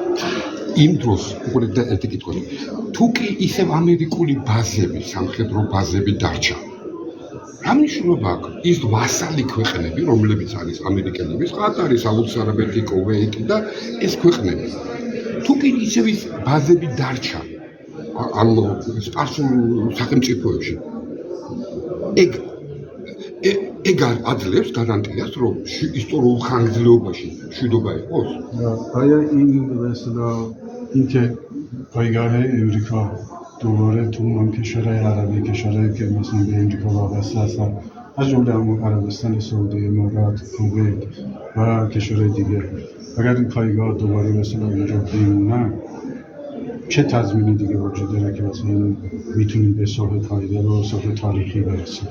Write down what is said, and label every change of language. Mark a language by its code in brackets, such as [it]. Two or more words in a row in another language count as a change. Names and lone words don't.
[ka] იმ დროს უკვე ერთი კითხვა. თუ კი ისევ ამერიკული ბაზები, სამხედრო ბაზები დარჩა, რა მნიშვნელობა აქვს ის ვასალი ქვეყნები, რომლებიც არის ამერიკელების, ყატარი, საუდის არაბეთი, კუვეიტი და ეს ქვეყნები. თუ კი ისევ ის ბაზები დარჩა ამ სპარსულ სახელმწიფოებში, ეგ აძლევს გარანტიას, რომ ისტორიულ ხანგრძლივობაში მშვიდობა იყოს? [fa] آیا این مثلا اینکه پایگاه امریکا دوباره تو اون کشورهای عربی کشورهایی که مثلا به امریکا وابسته هستن از جمله عربستان سعودی امارات کویت و کشورهای دیگه اگر این پایگاه دوباره مثلا اینجا بمونن چه تضمینی دیگه وجود داره که مثلا میتونیم به صلح پایدار و صلح تاریخی برسیم